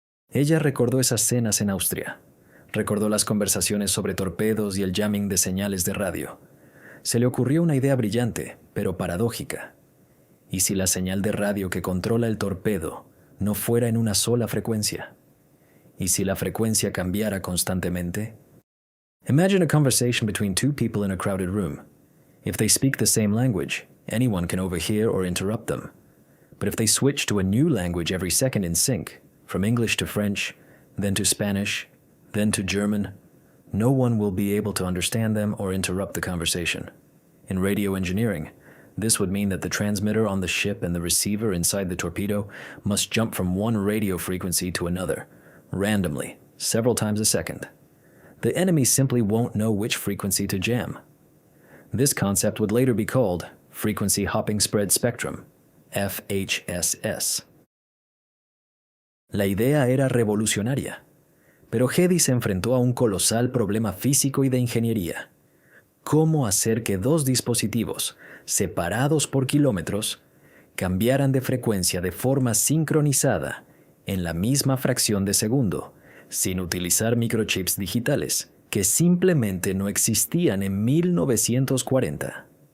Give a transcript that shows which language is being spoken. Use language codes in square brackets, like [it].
[es] Ella recordó esas cenas en Austria. Recordó las conversaciones sobre torpedos y el jamming de señales de radio. Se le ocurrió una idea brillante, pero paradójica. ¿Y si la señal de radio que controla el torpedo no fuera en una sola frecuencia? ¿Y si la frecuencia cambiara constantemente? [en] Imagine a conversation between two people in a crowded room. If they speak the same language, anyone can overhear or interrupt them. But if they switch to a new language every second in sync, from English to French, then to Spanish, then to German, no one will be able to understand them or interrupt the conversation. In radio engineering, this would mean that the transmitter on the ship and the receiver inside the torpedo must jump from one radio frequency to another, randomly, several times a second. The enemy simply won't know which frequency to jam. This concept would later be called Frequency Hopping Spread Spectrum, FHSS. [es] La idea era revolucionaria, pero Hedy se enfrentó a un colosal problema físico y de ingeniería. ¿Cómo hacer que dos dispositivos, separados por kilómetros, cambiaran de frecuencia de forma sincronizada en la misma fracción de segundo, sin utilizar microchips digitales, que simplemente no existían en 1940?